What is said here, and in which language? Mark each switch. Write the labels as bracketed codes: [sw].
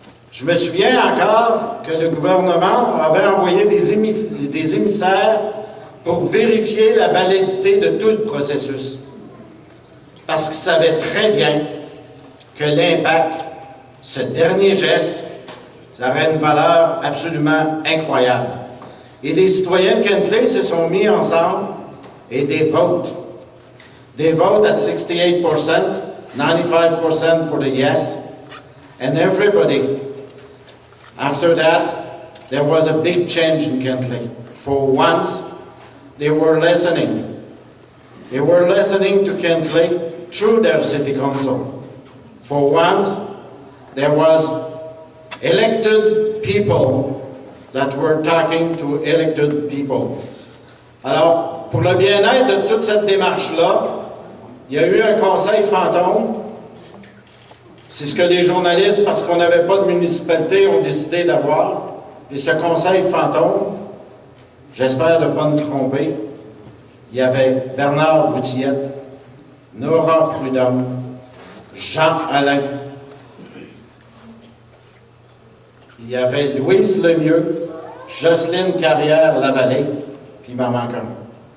[fr] Je me souviens encore que le gouvernement avait envoyé des émissaires pour vérifier la validité de tout le processus, parce qu'il savait très bien que l'impact, ce dernier geste, ça aurait une valeur absolument incroyable. Et les citoyens de Cantley se sont mis ensemble et des votes. [en] They vote at 68%, 95% for the yes, and everybody. After that, there was a big change in Cantley. For once, they were listening. They were listening to Cantley through their city council. For once, there was elected people that were talking to elected people. [fr] Alors, pour le bien-être de toute cette démarche-là, il y a eu un conseil fantôme. C'est ce que les journalistes, parce qu'on n'avait pas de municipalité, ont décidé d'avoir. Et ce conseil fantôme, j'espère ne pas me tromper, il y avait Bernard Boutillette, Nora Prudhomme, Jean Alain, il y avait Louise Lemieux, Jocelyne Carrière-Lavallée, puis il m'en manque un.